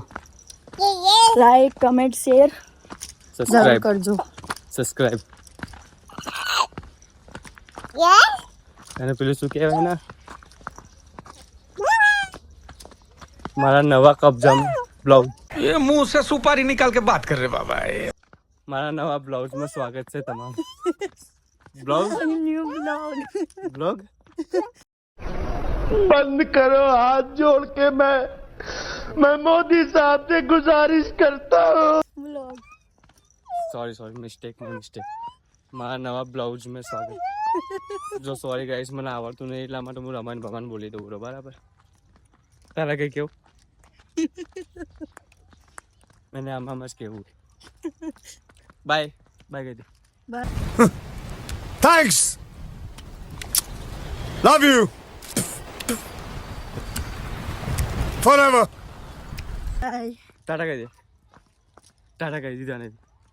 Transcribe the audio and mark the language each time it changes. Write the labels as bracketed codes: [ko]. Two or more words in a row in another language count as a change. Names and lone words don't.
[en] like, comment, share [gu] જરૂર સબસ્ક્રાઇબ કરજો. સબસ્ક્રાઇબ. અને પેલું શું કહેવાય ને, મારા નવા કબજામાં બ્લાઉઝ, [hi] ये मुंह से सुपारी निकाल के बात कर रहे बाबा. [gu] મારા નવા બ્લાઉઝમાં સ્વાગત છે તમારું. બ્લોગ ન્યુ બ્લોગ [hi] बंद करो हाथ जोड़ के मैं मोदी साहब से गुजारिश करता हूँ. [gu] બ્લોગ. [en] sorry mistake. [gu] મારા નવા બ્લાઉઝમાં સ્વાગત. જો [en] sorry guys, [gu] મને આવડતું નહીં એટલા માટે હું રમણ ભગવાન બોલી દઉં. બરાબર? તારા કઈ કેવું? મને આમાં જ કેવું. બાય કહી દે. [en] Thanks. Love you. Forever. [gu] બાય. ટાટા કહી દે. ટાટા કહી દીધા ને.